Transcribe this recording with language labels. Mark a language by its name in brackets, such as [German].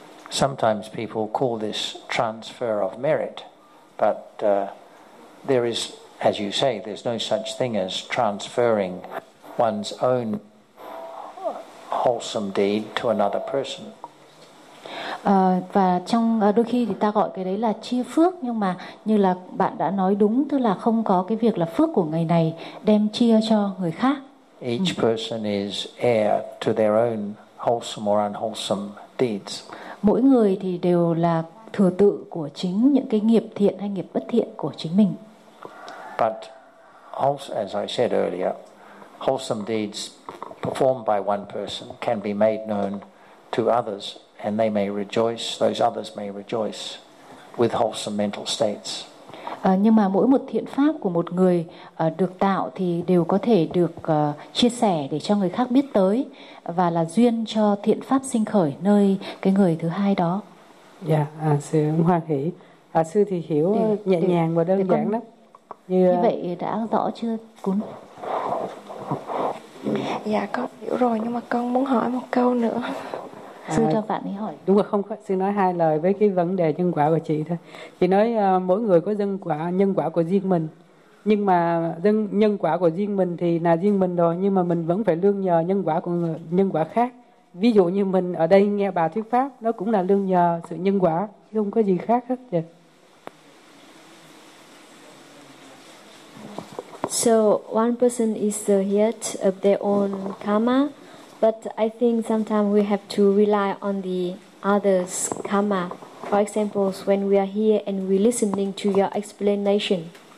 [English] Sometimes people call this transfer of merit, but there is, as you say, there's no such thing as transferring one's own wholesome deed to another person. [Vietnamese] Và trong đôi khi thì ta gọi cái đấy là chia phước, nhưng mà như là bạn đã nói đúng, tức là không có cái việc là phước của người này đem chia cho người khác. [English] Each person is heir to their own wholesome or unwholesome deeds. [Vietnamese] Mỗi người thì đều là thừa tự của chính những cái nghiệp thiện hay nghiệp bất thiện của chính mình. [English] But also, as I said earlier, wholesome deeds performed by one person can be made known to others, and they may rejoice, those others may rejoice with wholesome mental states. [Vietnamese] Nhưng mà mỗi một thiện pháp của một người được tạo thì đều có thể được chia sẻ để cho người khác biết tới, và là duyên cho thiện pháp sinh khởi nơi cái người thứ hai đó. Dạ, sư hoan hỷ. Sư thì hiểu nhẹ nhàng và đơn giản lắm. Như vậy đã rõ chưa, Cún? Dạ, con hiểu rồi, nhưng mà con muốn hỏi một câu nữa. Sư cho bạn ấy hỏi. Đúng rồi, không, sư nói hai lời với cái vấn đề nhân quả của chị thôi. Chị nói mỗi người có nhân quả của riêng mình. Nhưng mà nhân quả của riêng mình thì là riêng mình rồi, nhưng mà mình vẫn phải lương nhờ nhân quả của nhân quả khác. Ví dụ như mình ở đây nghe bà thuyết pháp, nó cũng là lương nhờ sự nhân quả, không có gì khác hết. [English] Yeah. So one person is the head of their own karma, but I think sometimes we have to rely on the other's karma. For example, when we are here and we're listening to your explanation.